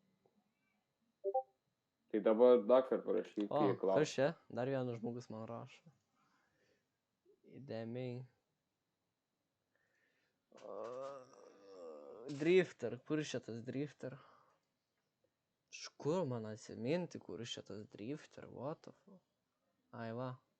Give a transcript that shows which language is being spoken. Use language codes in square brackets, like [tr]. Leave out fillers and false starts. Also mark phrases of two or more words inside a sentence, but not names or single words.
[lt] Tai dabar dar kartą parašyk, O, kai kas klausia. čia? Dar vienas žmogus man rašo. Įdėmiai. Drifter. Kur šitas drifter? Iš kur man atsiminti, kur šitas drifter? [en] What the fuck? [lt] Ai, va.